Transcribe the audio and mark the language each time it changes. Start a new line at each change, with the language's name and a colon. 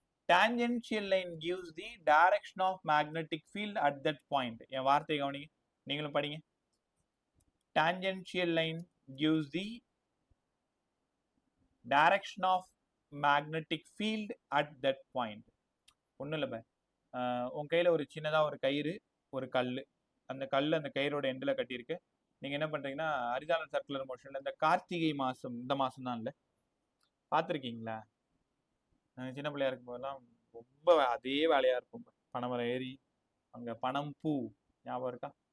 English: Tangential line gives the direction of magnetic field at that point.
Tamil: என் வார்த்தை கவனிங்க, நீங்களும் படிங்க.
English: Tangential line gives the direction of magnetic field at that point.
Tamil: ஒன்றும் இல்லை, உன் கையில் ஒரு சின்னதாக ஒரு கயிறு, ஒரு கல், அந்த கல் அந்த கயிறோட எண்டில் கட்டியிருக்கு. நீங்கள் என்ன பண்ணுறீங்கன்னா ஹரிசாண்டல் சர்க்குலர் மோஷனில் இந்த கார்த்திகை மாதம், இந்த மாதம் தான் இல்லை, பார்த்துருக்கீங்களா? நாங்கள் சின்ன பிள்ளையா இருக்கும்போதெல்லாம் ரொம்ப அதே வேலையாக இருக்கும். பனைமரம் ஏறி அங்கே பனம் பூ ஞாபகம் இருக்கா?